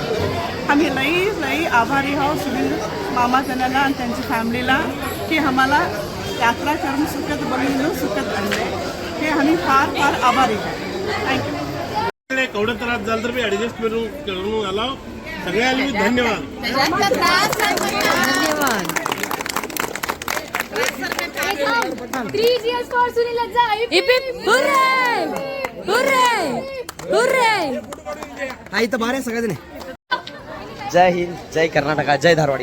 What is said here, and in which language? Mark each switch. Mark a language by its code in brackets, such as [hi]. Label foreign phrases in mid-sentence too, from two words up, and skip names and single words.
[mr] आम्ही लई आभारी आहोत सुनील मामा त्यांना आणि त्यांची फॅमिलीला की आम्हाला यात्रा करून सुखद बनवून सुखद आणले, हे आम्ही फार फार आभारी आहोत. थँक्यू. केवढं त्रास झालं तर मी ॲडजस्ट करून आला. सगळ्यांना धन्यवाद. [kn] ಆಯ್ತು ಬಾರೇ ಸಗದಿನಿ. ಜೈ ಹಿಂದ್, ಜೈ ಕರ್ನಾಟಕ, ಜೈ ಧಾರವಾಡ.